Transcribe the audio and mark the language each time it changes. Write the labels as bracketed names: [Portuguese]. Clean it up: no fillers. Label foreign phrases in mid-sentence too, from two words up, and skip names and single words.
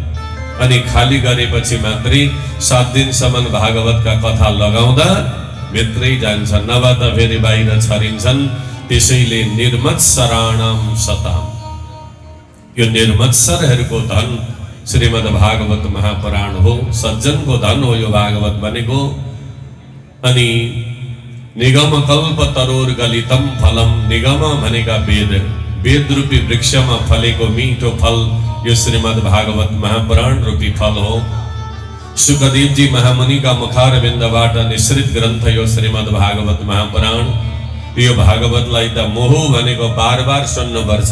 [Nepali] अनि खाली गरेपछि मात्रै 7 दिनसम्म भागवतका कथा लगाउँदा भित्रै जान्छ, नभए त फेरि बाहिर छरिन्छन्। त्यसैले [Sanskrit] निर्मत्सराणां सताम्। [Nepali] यो निर्मत्सरहरूको धन श्रीमद् भागवत महापुराण हो। सज्जनको धन हो यो भागवत भनेको। [Sanskrit] अनि निगम कल्प तरोर गलितम फलम। [Nepali] निगम भनेका वेद, वेद रूपी वृक्षमा फलेको मीठो फल यो श्रीमद् भागवत महापुराण रूपी फल हो। सुखदेव जी महामुनिका मुखारविन्दबाट निश्रित ग्रन्थ यो श्रीमद् भागवत महापुराण। यो भागवतलाई त मोह भनेको बार बार सुन्नुपर्छ।